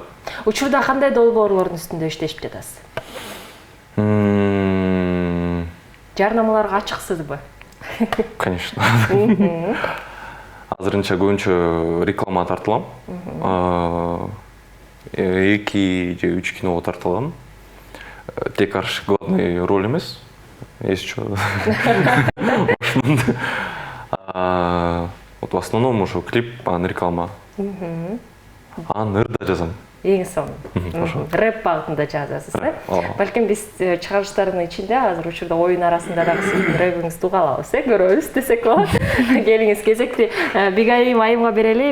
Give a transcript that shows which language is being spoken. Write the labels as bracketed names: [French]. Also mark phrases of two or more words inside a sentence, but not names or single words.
[Kyrgyz] Учурда кандай долбоорлордун үстүндө иштешип жатасыз? Жарнамаларга ачыксызбы? [Russian] Конечно. [Kyrgyz] Азырынча көбүнчө реклама тартылам. 2 же 3 киного тартылгам. Тек арш [Russian] главный роль [Kyrgyz] эмес. [Russian] Есть что. Вот в основном уже клип, реклама. [Kyrgyz] Ырда жазам. Эң сонун. Рэп багытында жазасыз, э? Балким биз чыгарылыштардын ичинде азыр учурда оюн арасында дагы сиздин рэпиңизди уга алабыз, көрөбүз десек болот. Келиңиз, кезекти Бигайым айымга берели.